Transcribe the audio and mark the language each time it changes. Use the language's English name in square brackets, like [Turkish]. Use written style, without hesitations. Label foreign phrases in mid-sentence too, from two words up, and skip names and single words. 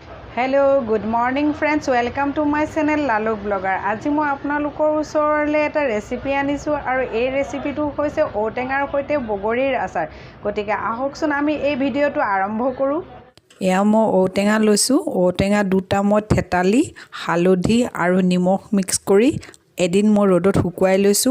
[English] Hello, good morning friends. Welcome to my channel Laluk Blogger. [Assamese] আজি মই আপোনালোকৰ ওচৰলৈ এটা ৰেচিপি আনিছো আৰু এই ৰেচিপিটো হৈছে ঔটেঙাৰ সৈতে বগৰীৰ আচাৰ। গতিকে আহকচোন আমি এই ভিডিঅটো আৰম্ভ কৰো। এয়া মই ঔটেঙা লৈছো। ঔটেঙা দুটা মই থেতালি, হালধি আৰু নিমখ মিক্স কৰি এদিন মই ৰ'দত শুকুৱাই লৈছো।